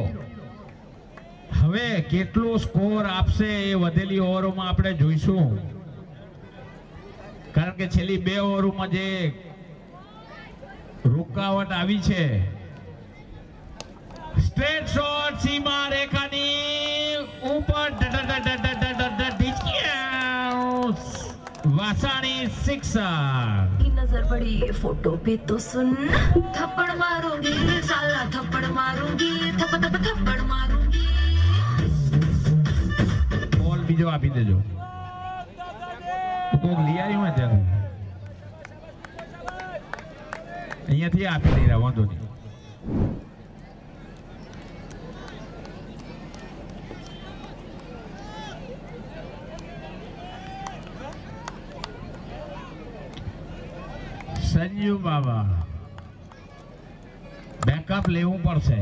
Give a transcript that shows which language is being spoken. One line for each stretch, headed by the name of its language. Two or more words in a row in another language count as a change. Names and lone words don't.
Gujarati: હવે કેટલો સ્કોર આપશે એ વધેલી ઓવરોમાં આપણે જોઈશું, કારણ કે છેલ્લી 2 ઓવરોમાં જે રૂકાવટ આવી છે. સ્ટ્રેટ શોટ સીમા રેખાની ઉપર, વાસાણી 6.
Hindi: नजर पड़ी ये फोटो पे तो सुन, थप्पड़ मारूंगी साला थप्पड़ मारूंगी, थप थप थप्पड़ मारूंगी.
Gujarati: બોલ બીજો આપી દેજો. કોક લઈ આવ્યું હોય ત્યાં અહીંયાથી આપી દઈ રહ્યા, વાંધો નહીં. સંજુ બાબા બેકઅપ લેવું પડશે.